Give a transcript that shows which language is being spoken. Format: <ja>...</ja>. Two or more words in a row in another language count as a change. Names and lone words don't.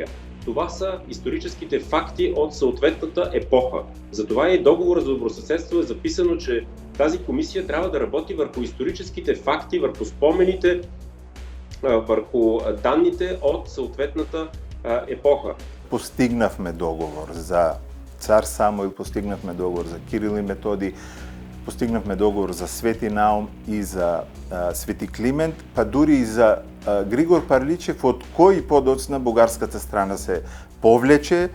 <bg>Това са историческите факти от съответната епоха. Затова и договора за добросъседство е записано, че тази комисия трябва да работи върху историческите факти, върху спомените, върху данните от съответната епоха.</bg> <mk>Постигнавме договор за Цар Самој, постигнавме договор за Кирил и Методи, постигнавме договор за Свети Наум и за Свети Климент, па дури и за Григор Парличев, од кој подоцна бугарската страна се повлече.</mk>